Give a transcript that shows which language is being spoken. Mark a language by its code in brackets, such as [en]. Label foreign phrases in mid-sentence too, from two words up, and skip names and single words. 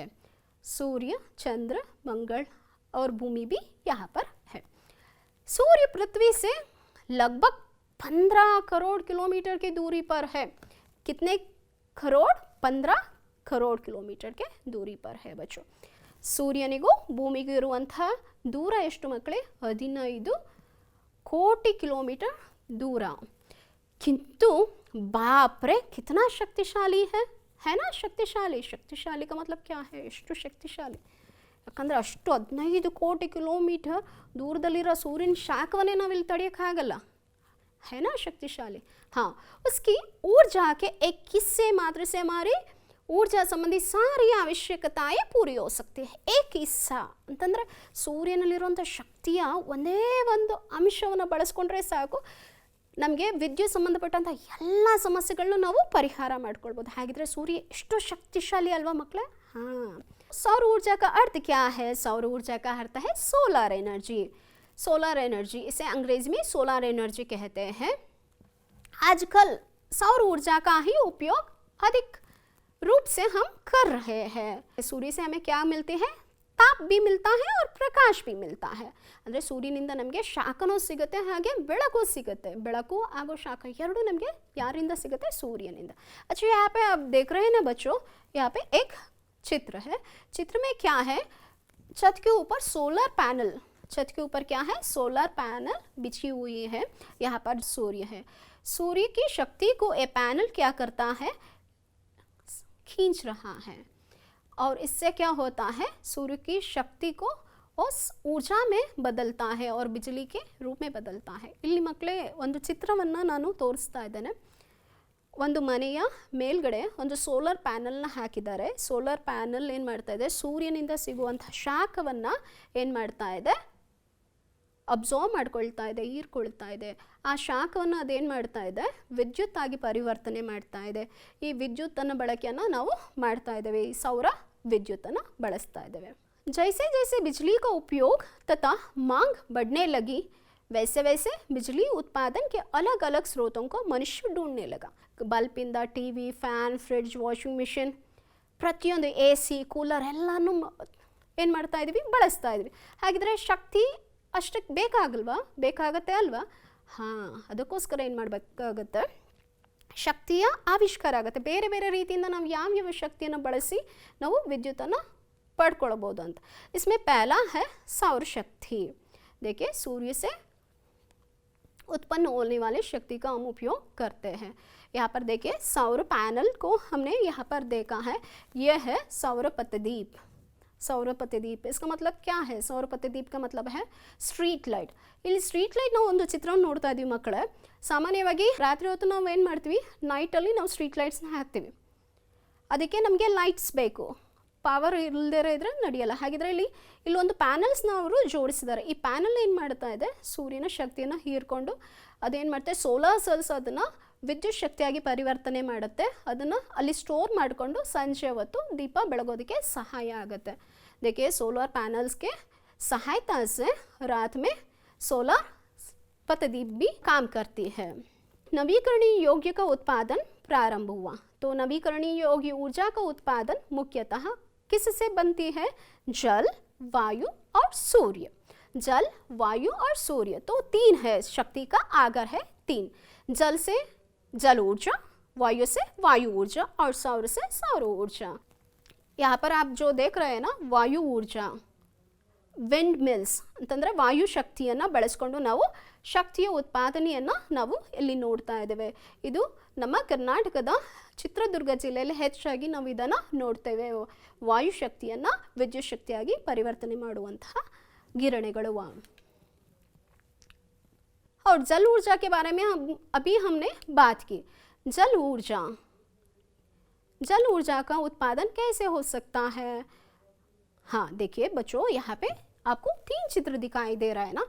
[hi] सूर्य, चंद्र, मंगल और भूमि भी यहाँ पर है. सूर्य पृथ्वी से लगभग 15 करोड़ किलोमीटर की दूरी पर है. कितने करोड़? 15 करोड़ किलोमीटर के दूरी पर है बच्चों. [kn] ಸೂರ್ಯನಿಗೂ ಭೂಮಿಗೂ ಇರುವಂತಹ ದೂರ ಎಷ್ಟು ಮಕ್ಕಳೇ? 15 ಕೋಟಿ ಕಿಲೋಮೀಟರ್ दूर. [hi] किंतु बाप रे कितना शक्तिशाली है ना. शक्तिशाली, शक्तिशाली का मतलब क्या है? [kn] ಎಷ್ಟು ಶಕ್ತಿಶಾಲಿ. ಯಾಕಂದರೆ ಅಷ್ಟು 15 ಕೋಟಿ ಕಿಲೋಮೀಟರ್ ದೂರದಲ್ಲಿರೋ ಸೂರ್ಯನ ಶಾಖವನ್ನೇ ನಾವಿಲ್ಲಿ ತಡೆಯೋಕ್ಕಾಗಲ್ಲ. [hi] है ना शक्तिशाली. हाँ, उसकी ऊर्जा के 21 मात्र से हमारी ऊर्जा संबंधी सारी आवश्यकताएं पूरी हो सकती है. एक हिस्सा [kn] ಅಂತಂದರೆ ಸೂರ್ಯನಲ್ಲಿರುವಂಥ ಶಕ್ತಿಯ ಒಂದೇ ಒಂದು ಅಂಶವನ್ನು ಬಳಸ್ಕೊಂಡ್ರೆ ಸಾಕು, ನಮಗೆ ವಿದ್ಯುತ್ ಸಂಬಂಧಪಟ್ಟಂಥ ಎಲ್ಲ ಸಮಸ್ಯೆಗಳನ್ನು ನಾವು ಪರಿಹಾರ ಮಾಡ್ಕೊಳ್ಬೋದು. ಹಾಗಿದ್ರೆ ಸೂರ್ಯ ಎಷ್ಟು ಶಕ್ತಿಶಾಲಿ ಅಲ್ವಾ ಮಕ್ಕಳೇ. [hi] हाँ, सौर ऊर्जा का अर्थ क्या है? सौर ऊर्जा का अर्थ है [en] solar energy. solar energy, [hi] इसे अंग्रेजी में [en] solar energy [hi] कहते हैं. आजकल सौर ऊर्जा का ही उपयोग अधिक रूप से हम कर रहे हैं. सूर्य से हमें क्या मिलते हैं? ताप भी मिलता है और प्रकाश भी मिलता है. [kn] ಅಂದರೆ ಸೂರ್ಯನಿಂದ ನಮಗೆ ಶಾಖನೂ ಸಿಗುತ್ತೆ, ಹಾಗೆ ಬೆಳಕು ಸಿಗುತ್ತೆ. ಬೆಳಕು ಹಾಗೂ ಶಾಖ ಎರಡೂ ನಮಗೆ ಯಾರಿಂದ ಸಿಗುತ್ತೆ? सूर्यनिंद. [hi] अच्छा, यहाँ पे आप देख रहे हैं ना बच्चों, यहाँ पे एक चित्र है. चित्र में क्या है? छत के ऊपर [en] solar panel, [hi] छत के ऊपर क्या है? [en] solar panel [hi] बिछी हुई है. यहाँ पर सूर्य है. सूर्य की शक्ति को ये पैनल क्या करता है, खींच रहा है और इससे क्या होता है, सूर्य की शक्ति को उस ऊर्जा में ಬದಲ್ತಾ है और बिजली के रूप में बदलता है. [kn] ಇಲ್ಲಿ ಮಕ್ಕಳೇ ಒಂದು ಚಿತ್ರವನ್ನು ನಾನು ತೋರಿಸ್ತಾ ಇದ್ದೇನೆ. ಒಂದು ಮನೆಯ ಮೇಲ್ಗಡೆ ಒಂದು [en] solar panel [kn] ಹಾಕಿದ್ದಾರೆ. [en] solar panel [kn] ಏನು ಮಾಡ್ತಾ ಇದೆ, ಸೂರ್ಯನಿಂದ ಸಿಗುವಂಥ ಶಾಖವನ್ನು ಏನು ಮಾಡ್ತಾ ಇದೆ, ಅಬ್ಸಾರ್ವ್ ಮಾಡ್ಕೊಳ್ತಾ ಇದೆ, ಹೀರ್ಕೊಳ್ತಾ ಇದೆ. ಆ ಶಾಖವನ್ನು ಅದೇನು ಮಾಡ್ತಾ ಇದೆ, ವಿದ್ಯುತ್ ಆಗಿ ಪರಿವರ್ತನೆ ಮಾಡ್ತಾ ಇದೆ. ಈ ವಿದ್ಯುತ್ತನ್ನು ಬಳಕೆಯನ್ನು ನಾವು ಮಾಡ್ತಾ ಇದ್ದೇವೆ, ಈ ಸೌರ ವಿದ್ಯುತ್ತನ್ನು ಬಳಸ್ತಾ ಇದ್ದೇವೆ. [hi] जैसे जैसे बिजली का उपयोग तथा मांग बढ़ने लगी, वैसे वैसे बिजली उत्पादन के अलग अलग स्रोतों को मनुष्य ढूंढने लगा. [kn] ಬಲ್ಪಿಂದ ಟಿವಿ, ಫ್ಯಾನ್, ಫ್ರಿಡ್ಜ್, [en] washing machine, [kn] ಪ್ರತಿಯೊಂದು [en] AC, [kn] ಕೂಲರ್ ಎಲ್ಲನೂ ಏನು ಮಾಡ್ತಾ ಇದ್ದೀವಿ, ಬಳಸ್ತಾ ಇದ್ವಿ. ಹಾಗಿದ್ರೆ ಶಕ್ತಿ ಅಷ್ಟಕ್ಕೆ ಬೇಕಾಗಲ್ವಾ, ಬೇಕಾಗತ್ತೆ ಅಲ್ವಾ? ಹಾಂ, ಅದಕ್ಕೋಸ್ಕರ ಏನು ಮಾಡಬೇಕಾಗತ್ತೆ, ಶಕ್ತಿಯ ಆವಿಷ್ಕಾರ ಆಗುತ್ತೆ. ಬೇರೆ ಬೇರೆ ರೀತಿಯಿಂದ ನಾವು ಯಾವ್ಯಾವ ಶಕ್ತಿಯನ್ನು ಬಳಸಿ ನಾವು ವಿದ್ಯುತ್ತನ್ನು पढ़ अंत. [hi] इसमें पहला है सौर शक्ति. देखिए, सूर्य से उत्पन्न होने वाले शक्ति का हम उपयोग करते हैं. यहाँ पर देखिए सौर पैनल को हमने यहाँ पर देखा है, यह है सौर पतदीप. सौर पतदीप इसका मतलब क्या है, सौर पतदीप का मतलब है [en] street light. [kn] ಇಲ್ಲಿ [en] street light [kn] ನಾವು ಒಂದು ಚಿತ್ರವನ್ನು ನೋಡ್ತಾ ಇದ್ದೀವಿ ಮಕ್ಕಳೇ. ಸಾಮಾನ್ಯವಾಗಿ ರಾತ್ರಿ ಹೊತ್ತು ನಾವು ಏನು ಮಾಡ್ತೀವಿ, ನೈಟಲ್ಲಿ ನಾವು [en] street lights [kn] ಹಾಕ್ತೀವಿ. ಅದಕ್ಕೆ ನಮಗೆ ಲೈಟ್ಸ್ ಬೇಕು, ಪವರ್ ಇಲ್ಲದೇ ಇದ್ರೆ ನಡೆಯಲ್ಲ. ಹಾಗಿದ್ರೆ ಇಲ್ಲೊಂದು ಪ್ಯಾನಲ್ಸ್ನ ಅವರು ಜೋಡಿಸಿದ್ದಾರೆ. ಈ ಪ್ಯಾನಲ್ ಏನು ಮಾಡ್ತಾ ಇದೆ, ಸೂರ್ಯನ ಶಕ್ತಿಯನ್ನು ಹೀರ್ಕೊಂಡು ಅದೇನು ಮಾಡುತ್ತೆ, [en] solar cells [kn] ಅದನ್ನು ವಿದ್ಯುತ್ ಶಕ್ತಿಯಾಗಿ ಪರಿವರ್ತನೆ ಮಾಡುತ್ತೆ. ಅದನ್ನು ಅಲ್ಲಿ ಸ್ಟೋರ್ ಮಾಡಿಕೊಂಡು ಸಂಜೆ ಹೊತ್ತು ದೀಪ ಬೆಳಗೋದಕ್ಕೆ ಸಹಾಯ ಆಗುತ್ತೆ. [hi] देखिए [en] solar panels [hi] के सहायता से रात में सोलर पतदीप भी काम करती है. नवीकरणीय योग्य का उत्पादन प्रारंभ हुआ. तो नवीकरणीय योग्य ऊर्जा का उत्पादन मुख्यतः किससे बनती है, जल, वायु और सूर्य. जल, वायु और सूर्य, तो तीन है, शक्ति का आगर है तीन. जल से जल ऊर्जा, वायु से वायु ऊर्जा और सौर से सौर ऊर्जा. यहाँ पर आप जो देख रहे हैं ना, वायु ऊर्जा, [en] wind mills [kn] ಅಂತಂದರೆ ವಾಯು ಶಕ್ತಿಯನ್ನು ಬಳಸ್ಕೊಂಡು ನಾವು ಶಕ್ತಿಯ ಉತ್ಪಾದನೆಯನ್ನು ನಾವು ಇಲ್ಲಿ ನೋಡ್ತಾ ಇದ್ದೇವೆ. ಇದು ನಮ್ಮ ಕರ್ನಾಟಕದ ಚಿತ್ರದುರ್ಗ ಜಿಲ್ಲೆಯಲ್ಲಿ ಹೆಚ್ಚಾಗಿ ನಾವು ಇದನ್ನು ನೋಡ್ತೇವೆ. ವಾಯು ಶಕ್ತಿಯನ್ನು ವಿದ್ಯುತ್ ಶಕ್ತಿಯಾಗಿ ಪರಿವರ್ತನೆ ಮಾಡುವಂತಹ ಗಿರಣಿಗಳು. [hi] और जल ऊर्जा के बारे में अभी हमने बात की. जल ऊर्जा, जल ऊर्जा का उत्पादन कैसे हो सकता है? हाँ देखिए बच्चों, यहाँ पे आपको तीन चित्र दिखाई दे रहा है ना.